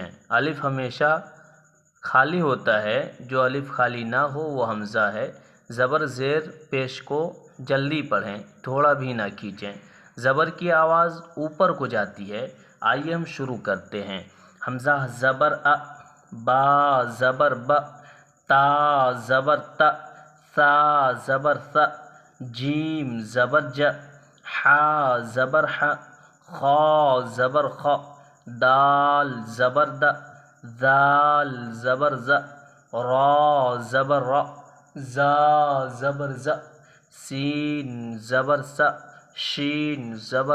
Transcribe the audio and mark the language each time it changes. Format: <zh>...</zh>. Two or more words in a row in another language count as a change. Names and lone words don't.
<ur>الف ہمیشہ خالی ہوتا ہے، جو الف خالی نہ ہو وہ حمزہ ہے۔ زبر زیر پیش کو جلدی پڑھیں، تھوڑا بھی نہ کھینچیں۔ زبر کی آواز اوپر کو جاتی ہے۔ آئیے ہم شروع کرتے ہیں۔ حمزہ زبر ا، با زبر ب، تا زبر ت، ثا زبر ث، جیم زبر ج، حا زبر ح، خا زبر خ، دال زبر د، ذال زبر ز، را زبر ر، زا زبر ز، سین زبر س، شین زبر</ur>